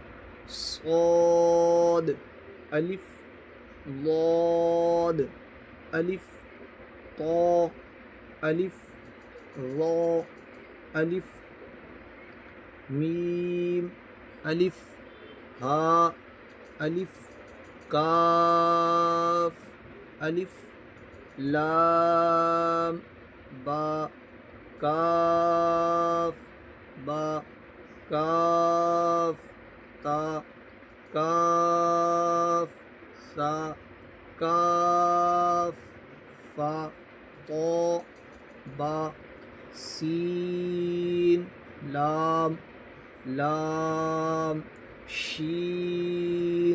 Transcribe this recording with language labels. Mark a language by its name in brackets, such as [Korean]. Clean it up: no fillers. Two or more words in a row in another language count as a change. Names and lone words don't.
[Urdu] صاد الف ضاد الف طا الف را الف میم الف ہا الف کاف الف لام با کاف با کاف تا کاف سا کاف فا طا با سین لام لام شین لام۔